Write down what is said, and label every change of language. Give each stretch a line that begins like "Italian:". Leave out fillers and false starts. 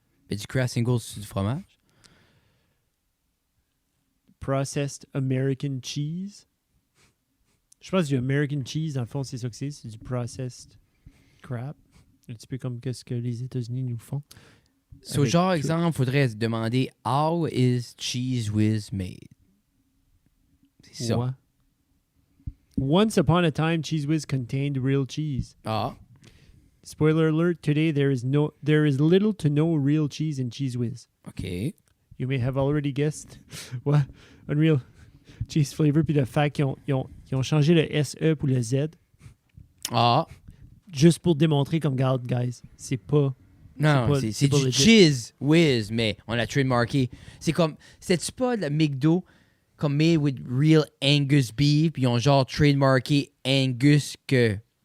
French: Mais du Kraft singles, c'est du fromage?
English: Processed American cheese.
French: Je pense que du American cheese, dans le fond, c'est ça que c'est du processed crap. Un petit peu comme ce que les États-Unis nous font. So, genre, exemple, il faudrait se demander
English: how is Cheese Whiz made?
French: C'est ça.
English: Ouais. Once upon a time, Cheese Whiz contained real cheese. Ah. Spoiler alert, today there is little to no real cheese in Cheese Whiz. OK. You may have already guessed. What? Unreal cheese flavor,
French: puis le fait qu'ils ont changé le SE pour le Z. Ah. Juste pour démontrer comme, regarde, guys, c'est pas... Non, c'est du Cheese Whiz, mais on l'a trademarké. C'est comme, c'était-tu pas le McDo comme
English: made with real Angus beef,
French: puis ils ont genre trademarké Angus que...